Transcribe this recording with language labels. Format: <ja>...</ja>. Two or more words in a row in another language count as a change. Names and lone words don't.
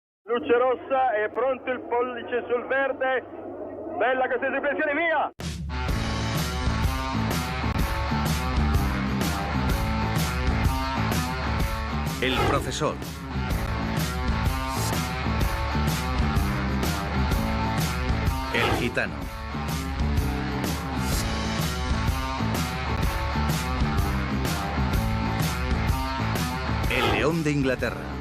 <it>Luce rossa, è pronto il pollice sul verde. Bella questa esecuzione, via!</it> <es>El profesor. El gitano. El león de Inglaterra.</es>